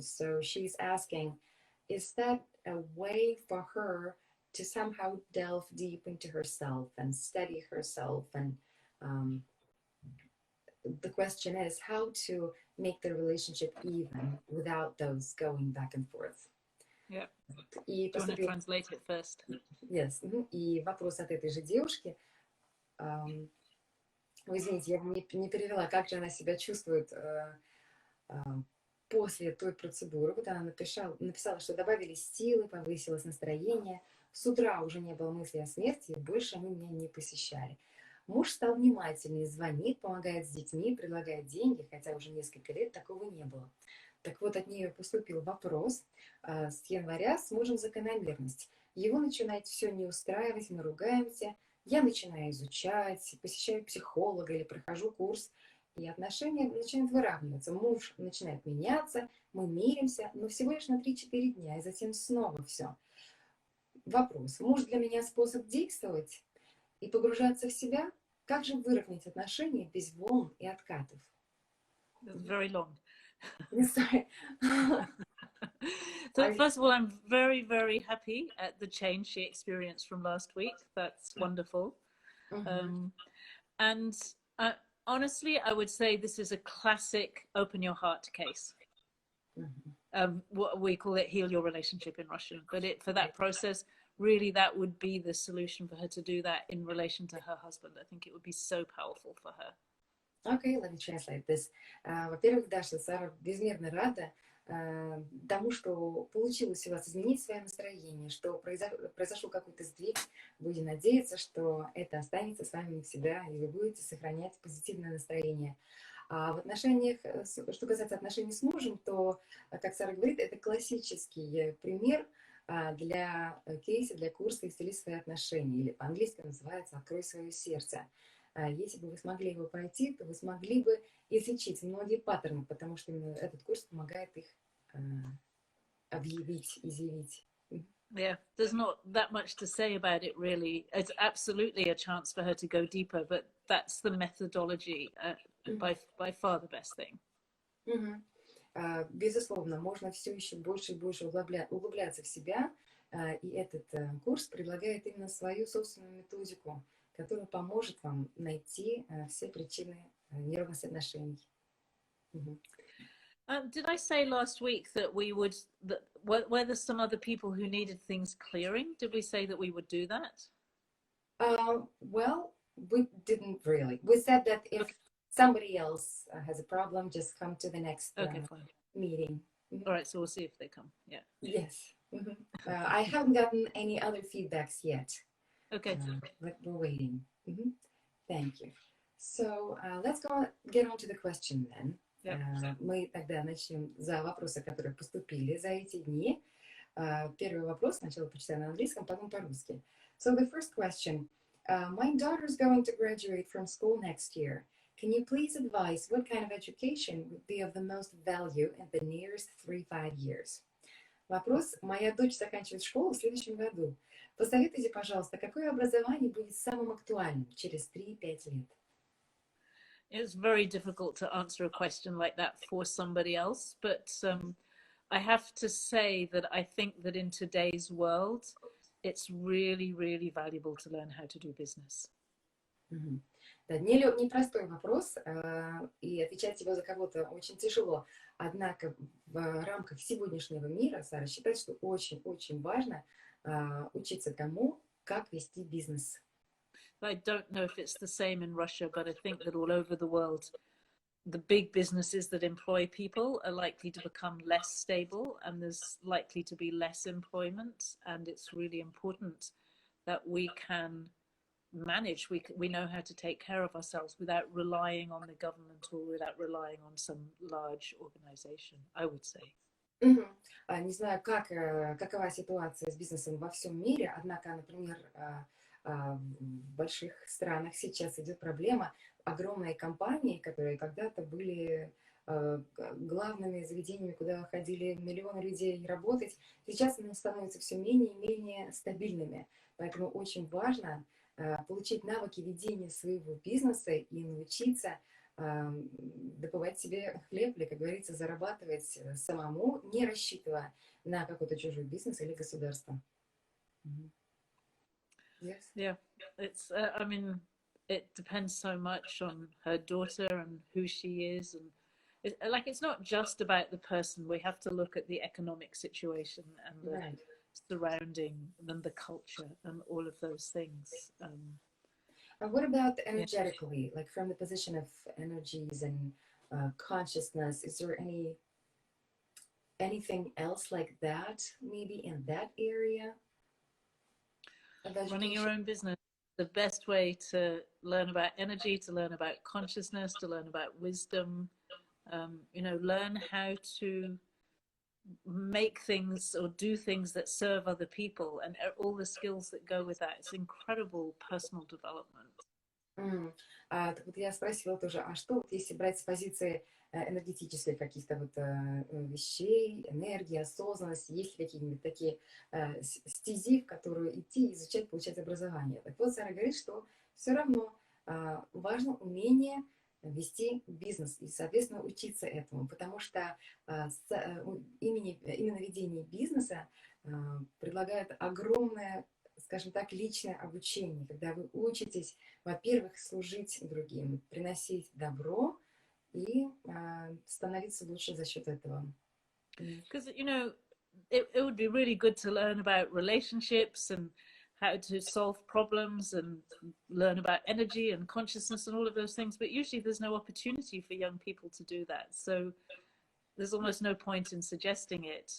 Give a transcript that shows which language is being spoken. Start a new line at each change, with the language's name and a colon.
English: So she's asking, is that a way for her to somehow delve deep into herself and study herself? And the question is how to make the relationship even without those going back and forth. Yeah. Do you want to translate it first? Yes.
Russian: И вопрос от этой же девушки. Извините, я не перевела, как же она себя чувствует после той процедуры. Вот она написала, что добавились силы, повысилось настроение. С утра уже не было мысли о смерти, и больше они меня не посещали. Муж стал внимательнее, звонит, помогает с детьми, предлагает деньги, хотя уже несколько лет такого не было. Так вот, от нее поступил вопрос с января с мужем закономерность. Его начинает все не устраивать, мы ругаемся. Я начинаю изучать, посещаю психолога или прохожу курс. И отношения начинают выравниваться. Муж начинает меняться, мы миримся, но всего лишь на 3-4 дня, и затем снова все. Вопрос. Муж для меня способ действовать и погружаться в себя? Как же выровнять отношения без волн и откатов?
English: That's very long. Sorry. So first of all, I'm very, very happy at the change she experienced from last week. That's wonderful. And honestly, I would say this is a classic open your heart case. What we call it, heal your relationship in Russian. But for that process, really that would be the solution for her to do that in relation to her husband. I think it would be so powerful for her. Okay, let me translate this.
Russian: Во-первых, Даша, Сара безмерно рада тому, что получилось у вас изменить свое настроение, что произошел какой-то сдвиг. Будем надеяться, что это останется с вами навсегда, и вы будете сохранять позитивное настроение. А в отношениях, что касается отношений с мужем, то, как Сара говорит, это классический пример для кейса, для курса «Исцели свои отношения», или по-английски называется «Открой свое сердце». Если бы вы смогли его пройти, то вы смогли бы излечить многие паттерны, потому что именно этот курс помогает их объявить, изъявить.
English: Yeah, there's not that much to say about it, really. It's absolutely a chance for her to go deeper, but that's the methodology, by far the best thing.
Russian: Безусловно, можно все еще больше и больше углубляться в себя, и этот курс предлагает именно свою собственную методику, которая поможет вам найти все причины неровности отношений.
English: Did I say last week that we would, that were there some other people who needed things clearing? Did we say that we would do that? Well, we didn't really. We said that if Okay, somebody else has a problem, just come to the next okay, fine. meeting. Mhm. All right, so we'll see if they come. Yeah. Yes. Mhm. I haven't gotten any other feedbacks yet, Okay. but we're waiting. Mhm. Thank you. So let's get on to the question then. Yep.
Russian: Мы тогда начнем за вопросы, которые поступили за эти дни. Первый вопрос сначала почитаю на английском, потом по-русски.
English: So the first question. My daughter's going to graduate from school next year. Can you please advise what kind of education would be of the most value in the nearest 3-5 years?
Russian: Вопрос. Моя дочь заканчивает школу в следующем году. Посоветуйте, пожалуйста, какое образование будет самым актуальным через 3-5 лет?
English: It's very difficult to answer a question like that for somebody else, but I have to say that I think that in today's world, it's really, really valuable to learn how to do business.
Russian: Да, непростой вопрос, и отвечать его за кого-то очень тяжело. Однако в рамках сегодняшнего мира Сара считает, что очень-очень важно учиться тому, как вести бизнес.
English: I don't know if it's the same in Russia, but I think that all over the world, the big businesses that employ people are likely to become less stable, and there's likely to be less employment. And it's really important that we can manage, we know how to take care of ourselves without relying on the government or without relying on some large organization, I would say.
Russian: Не знаю, какова ситуация с бизнесом во всем мире, однако, например, в больших странах сейчас идет проблема. Огромные компании, которые когда-то были главными заведениями, куда ходили миллионы людей работать, сейчас они становятся все менее и менее стабильными. Поэтому очень важно получить навыки ведения своего бизнеса и научиться добывать себе хлеб, или, как говорится, зарабатывать самому, не рассчитывая на какой-то чужой бизнес или государство.
English: Yes. Yeah, it's. I mean, it depends so much on her daughter and who she is, and it's not just about the person. We have to look at the economic situation and the surrounding and the culture and all of those things. What about energetically, like from the position of energies and consciousness? Is there anything else like that, maybe in that area? Running your own business, the best way to learn about energy, to learn about consciousness, to learn about wisdom, learn how to make things or do things that serve other people, and all the skills that go with that. It's incredible personal development.
Russian: Так вот я спросила тоже, а что вот если брать с позиции энергетических каких-то вот вещей, энергии, осознанности, есть ли какие-нибудь такие стези, в которые идти, изучать, получать образование? Так вот, Сара говорит, что все равно важно умение вести бизнес и, соответственно, учиться этому, потому что именно ведение бизнеса предлагает огромное, скажем так, личное обучение, когда вы учитесь, во-первых, служить другим, приносить добро и становиться лучше за счет этого.
English: Because, it would be really good to learn about relationships and how to solve problems and learn about energy and consciousness and all of those things, but usually there's no opportunity for young people to do that. So there's almost no point in suggesting it.